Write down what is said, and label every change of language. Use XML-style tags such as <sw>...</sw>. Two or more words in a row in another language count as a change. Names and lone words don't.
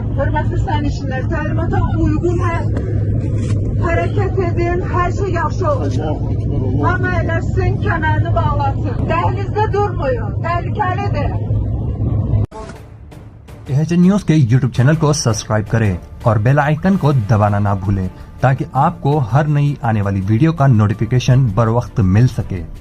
<az>Hörmətli sərnişinlər, təlimata uyğun hərəkət edin, hər şey yaxşı olacaq. Hamı eləsin, kəmərini bağlasın. Dəhlizdə durmayın, təhlükəlidir.</az> <ur>AHN نیوز کے YouTube چینل کو سبسکرائب کریں اور</ur> <en>bell icon</en> <ur>کو دبانا نہ بھولیں تاکہ آپ کو ہر نئی آنے والی ویڈیو کا نوٹیفیکیشن بر وقت مل سکے۔</ur>